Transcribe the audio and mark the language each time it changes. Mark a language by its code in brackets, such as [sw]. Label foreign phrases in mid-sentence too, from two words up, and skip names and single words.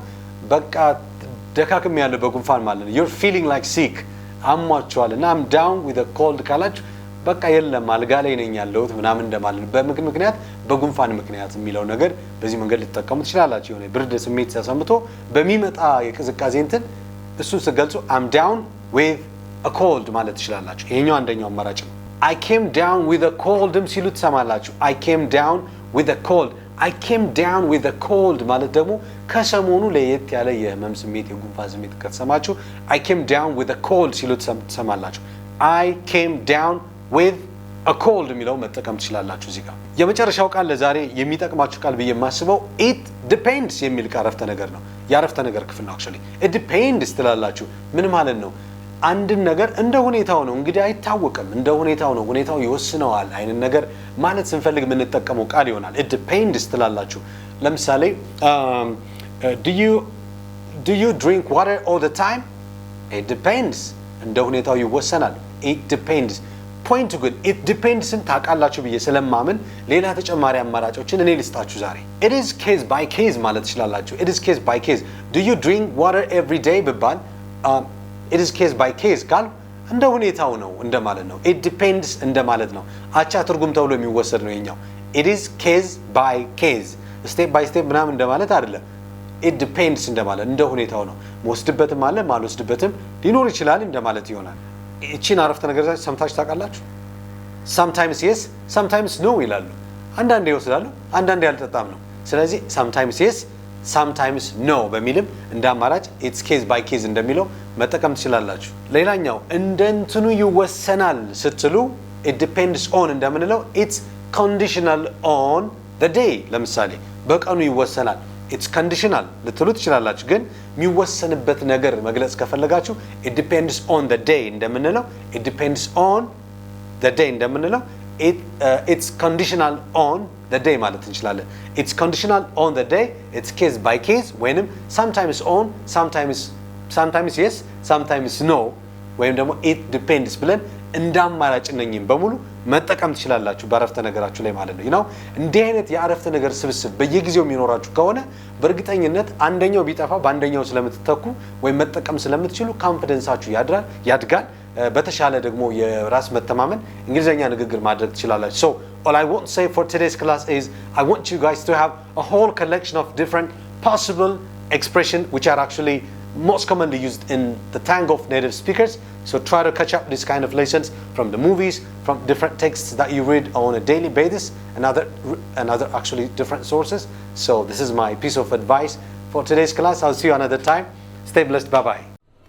[am] በቃ ደካክም ያለው በጉንፋን ማለት ነው። [en] You're feeling like sick [am] አሟችኋልና [en] I'm down with a cold [am] ካላችሁ በቃ የለም አልጋ ላይ ነኝ ያለሁት ምናምን እንደማለት ነው። ምክንያት በጉንፋን ምክንያት የሚለው ነገር በዚህ መንገድ ልትጠቀሙ ትችላላችሁ። የሆነ ብርድ ስሜት ተሰምቶ በሚመጣ የቅዝቃዜ እንትን እሱን ስትገልጹ [en] I'm down with a cold [am] ማለት ትችላላችሁ። ይሄኛው አንደኛው አማራጭ ነው። [en] I came down with a cold [am] ሲሉ ትሰማላችሁ። [en] I came down with a cold [am] ማለት ደግሞ ከሰሞኑ ለየት ያለ የህመም ስሜት የጉንፋን ስሜት ከተሰማችሁ [en] I came down with a cold [am] ሲሉ ትሰማላችሁ። I [en] came down with a cold [am] የሚለው መጠቀም ትችላላችሁ እዚህ ጋር። የመጨረሻው ቃል ለዛሬ የሚጠቅማችሁ ቃል ብዬ የማስበው [en] it depends [am] የሚል ቃል አረፍተ ነገር ነው። የአረፍተ ነገር ክፍል ነው [en] actually it depends [am] ትላላችሁ ምን ማለት ነው አንድን ነገር እንደ ሁኔታው ነው እንግዲህ አይታወቅም እንደ ሁኔታው ነው ሁኔታው ይወስነዋል አይነት ነገር ማለት ስንፈልግ የምንጠቀመው ቃል ይሆናል [en] it depends [am] ትላላችሁ ለምሳሌ [en] do you drink water all the time it depends [am] እንደ ሁኔታው ይወሰናል [en] it depends point good it depends [am] ታውቃላችሁ ብዬ ስለማምን ሌላ ተጨማሪ አማራጮችን እኔ ልስጣችሁ ዛሬ [en] it is case by case [am] ማለት ይችላልላችሁ [en] it is case by case do you drink water every day ብባል it is case by case [am] ቃል እንደ ሁኔታው ነው እንደማለት ነው [en] it depends [am] እንደማለት ነው አቻ ትርጉም ተብሎ የሚወሰድ ነው የኛው [en] it is case by case step by step [am] ምናምን እንደማለት አይደለም [en] it depends [am] እንደማለት እንደ ሁኔታው ነው መወስድበትም አለ ማልወስድበትም ሊኖር ይችላል እንደማለት ይሆናል እቺን አረፍተ ነገር ሰምታችሁ ታውቃላችሁ [en] sometimes yes sometimes no [am] ይላሉ አንዳንዴ ይወስዳሉ አንዳንዴ ያልጠጣም ነው ስለዚህ [en] sometimes yes sometimes no [am] በሚልም እንደ አማራጭ [en] it's case by case [am] እንደሚለው መጠቀም ትችላላችሁ ሌላኛው እንደንትኑ ይወሰናል ስትሉ [en] it depends on እንደምንለው it's conditional on the day [am] ለምሳሌ በቀኑ ይወሰናል [en] it's conditional [am] ልትሉ ትችላላችሁ ግን የሚወሰንበት ነገር መግለጽ ከፈለጋችሁ [en] it depends on the day እንደምንለው it depends on the day እንደምንለው it's conditional on the day [am] ማለት እንችላለን [en] it's conditional on the day it's case by case ወይንም sometimes on sometimes yes sometimes no [am] ወይም ደግሞ [en] it depends [am] ብለን እንዳማራጭ ነኝም በሙሉ መጠቀም ትችላላችሁ በአረፍተ ነገራችሁ ላይ ማለት ነው [en] you know [am] እንዲህ አይነት የአረፍተ ነገር ስብስብ በየጊዜው የሚኖራችሁ ከሆነ በእርግጠኝነት አንደኛው ቢጠፋ በአንደኛው ስለምትተኩ ወይ መጠቀም ስለምትችሉ ኮንፊደንሳችሁ ያድጋል በተሻለ ደግሞ የራስ መተማመን እንግሊዘኛ ንግግር ማድረግ ትችላላችሁ [en] so all I want to say for today's class is I want you guys to have a whole collection of different possible expression which are actually most commonly used in the tongue of native speakers so try to catch up these kind of lessons from the movies from different texts that you read on a daily basis and other actually different sources so this is my piece of advice for today's class I'll see you another time stay blessed bye bye